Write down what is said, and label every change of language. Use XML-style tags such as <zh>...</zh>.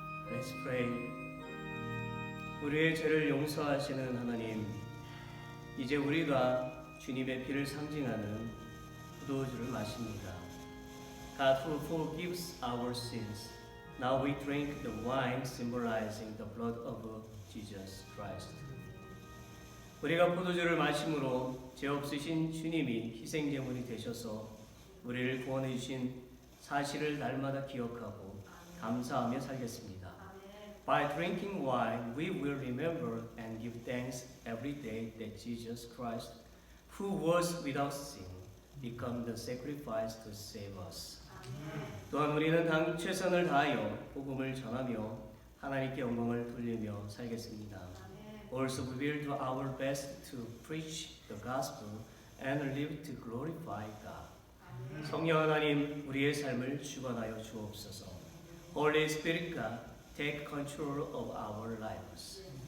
<en>Let's pray.</en> <ko>우리의 죄를 용서하시는 하나님, 이제 우리가 주님의 피를 상징하는 포도주를 마십니다.</ko> <en>God who forgives our sins, now we drink the wine symbolizing the blood of Jesus Christ.</en> <ko>우리가 포도주를 마심으로 죄 없으신 주님이 희생제물이 되셔서 우리를 구원해 주신 사실을 날마다 기억하고 감사하며 살겠습니다.</ko> <en>By drinking wine, we will remember and give thanks every day that Jesus Christ, who was without sin, became the sacrifice to save us.</en> <ko>또한 우리는 당 최선을 다하여 복음을 전하며 하나님께 영광을 돌리며 살겠습니다.</ko> <en>Also, we will do our best to preach the gospel and live to glorify God.</en> <ko>성령 하나님, 우리의 삶을 주관하여 주옵소서.</ko> <en>Holy Spirit God, take control of our lives.</en>